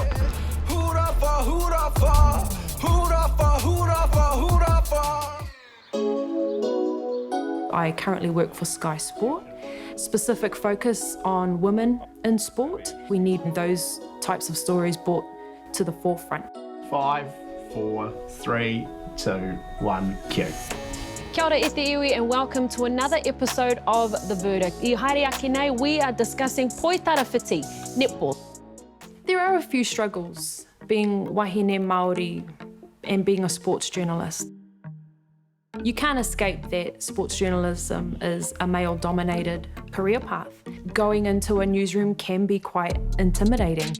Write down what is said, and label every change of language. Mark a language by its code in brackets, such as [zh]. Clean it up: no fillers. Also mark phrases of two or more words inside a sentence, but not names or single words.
[en] I currently work for Sky Sport. Specific focus on women in sport. We need those types of stories brought to the forefront. 5, 4, 3, 2, 1, cue. [mi] Kia ora e te iwi [en] and welcome to another episode of The Verdict. [mi] I haere ake nei, [en] we are discussing poitarawhiti, netball. There are a few struggles being [mi] wahine Māori [en] and being a sports journalist. You can't escape that sports journalism is a male-dominated career path. Going into a newsroom can be quite intimidating.